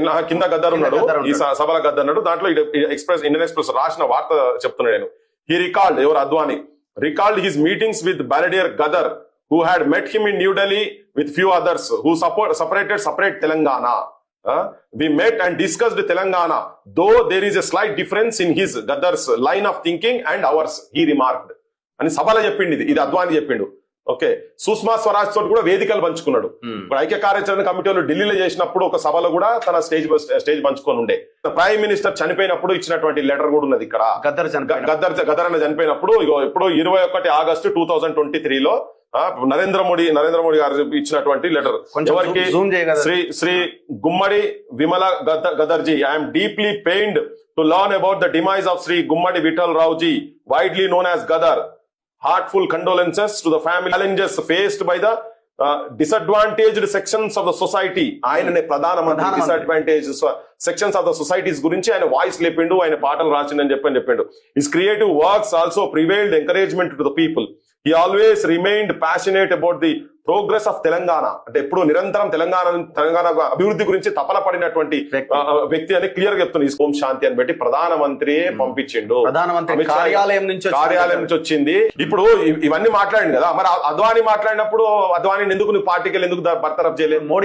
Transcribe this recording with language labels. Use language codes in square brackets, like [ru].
[te] కింద గద్దర్ ఉన్నాడు, ఈ సభలో గద్దర్ ఉన్నాడు. దాంట్లో ఇండియన్ ఎక్స్ప్రెస్ రాసిన వార్త చెప్తున్నాడు నేను. [en] He recalled, Advani recalled his meetings with Brigadier Gadar, who had met him in New Delhi with few others who separate Telangana. We met and discussed Telangana, though there is a slight difference in his Gadar's line of thinking and ours, he remarked. [te] అని సభలో చెప్పింది, ఇది అద్వానీ చెప్పిండు. Okay, Sushma Swaraj తోటి కూడా వేదికలు పంచుకున్నాడు. ఇప్పుడు ఐక్య కార్యాచరణ కమిటీలో ఢిల్లీలో చేసినప్పుడు ఒక సభలో కూడా తన స్టేజ్ పంచుకొని ఉండే. ప్రైమ్ మినిస్టర్ చనిపోయినప్పుడు ఇచ్చినటువంటి లెటర్ కూడా ఉన్నది ఇక్కడ. గద్దర్ అన్న చనిపోయినప్పుడు ఇప్పుడు 21 ఆగస్టు 2023లో నరేంద్ర మోడీ గారు ఇచ్చినటువంటి లెటర్. ఎవరికి? [en] Shri Gummadi Vimala Gadarji. I'm deeply pained to learn about the demise of Shri Gummadi Vithal Raoji, widely known as Gadar. Heartful condolences to the family, challenges faced by the disadvantaged sections of the society. [te] ఆయననే ప్రధానమంత్రి [en] disadvantage sections of the societies [te] గురించి ఆయన voice లేపిండు, ఆయన పాటలు రాసిండని చెప్పిండు. [en] His creative works also prevailed encouragement to the people. He always remained passionate about the progress of Telangana. [te] అంటే ఎప్పుడు నిరంతరం తెలంగాణ అభివృద్ధి గురించి తపన పడినటువంటి వ్యక్తి అని క్లియర్ గా చెప్తుంది. ఓం శాంతి అని పెట్టి ప్రధానమంత్రి పంపించిండు, కార్యాలయం నుంచి వచ్చింది. ఇప్పుడు ఇవన్నీ మాట్లాడింది కదా, మరి అద్వానీ మాట్లాడినప్పుడు అద్వానీ ఎందుకు నువ్వు పార్టీకి ఎందుకు బర్తరఫ్ చేయలేదు?